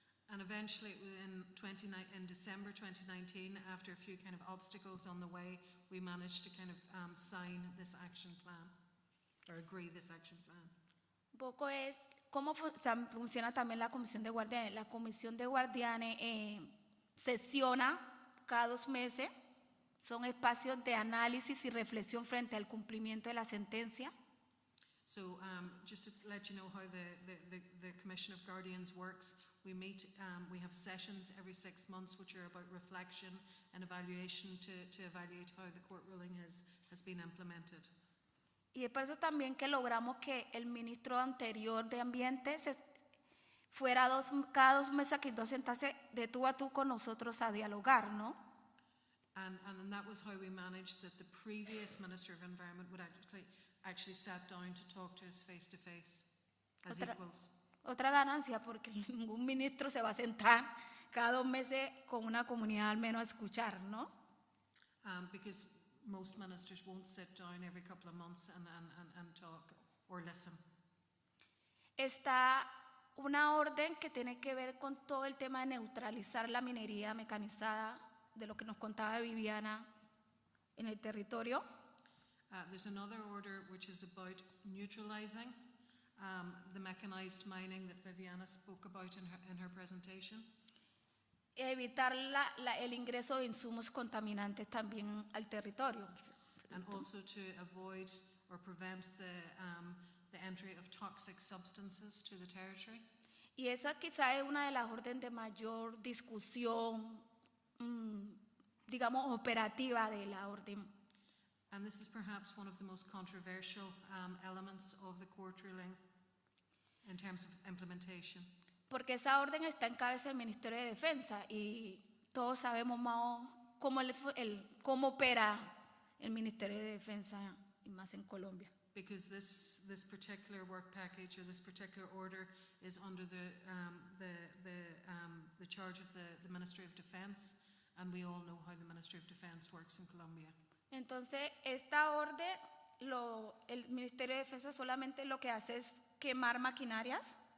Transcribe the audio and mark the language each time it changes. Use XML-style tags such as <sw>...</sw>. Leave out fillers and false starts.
<en>And eventually, in December 2019, after a few kind of obstacles on the way, we managed to kind of sign this action plan, or agree this action plan.</en> <es>Un poco es cómo funciona también la Comisión de Guardianes. La Comisión de Guardianes sesiona cada 2 meses. Son espacios de análisis y reflexión frente al cumplimiento de la sentencia.</es> <en>So just to let you know how the Commission of Guardians works, we meet, we have sessions every 6 months which are about reflection and evaluation to evaluate how the court ruling has been implemented.</en> <es>Y es por eso también que logramos que el ministro anterior de Ambiente fuera cada 2 meses aquí, sentarse de tú a tú con nosotros a dialogar, ¿no?</es> <en>And that was how we managed that the previous Minister of Environment would actually sat down to talk to us face as equals.</en> <es>Otra ganancia, porque ningún ministro se va a sentar cada 2 meses con una comunidad al menos a escuchar, ¿no?</es> <en>Because most ministers won't sit down every couple of months and talk or listen.</en> <es>Está una orden que tiene que ver con todo el tema de neutralizar la minería mecanizada, de lo que nos contaba Viviana en el territorio.</es> <en>There's another order which is about neutralizing the mechanized mining that Viviana spoke about in her presentation.</en> <es>Evitar el ingreso de insumos contaminantes también al territorio.</es> <en>And also to avoid or prevent the entry of toxic substances to the territory.</en> <es>Y esa quizá es una de las órdenes de mayor discusión, digamos, operativa de la orden.</es> <en>And this is perhaps one of the most controversial elements of the court ruling in terms of implementation.</en> <es>Porque esa orden está en cabeza del Ministerio de Defensa y todos sabemos más cómo opera el Ministerio de Defensa y más en Colombia.</es> <en>Because this particular work package or this particular order is under the charge of the Ministry of Defense, and we all know how the Ministry of Defense works in Colombia.</en> <es>Entonces, esta orden, el Ministerio de Defensa solamente lo que hace es quemar maquinarias.</es>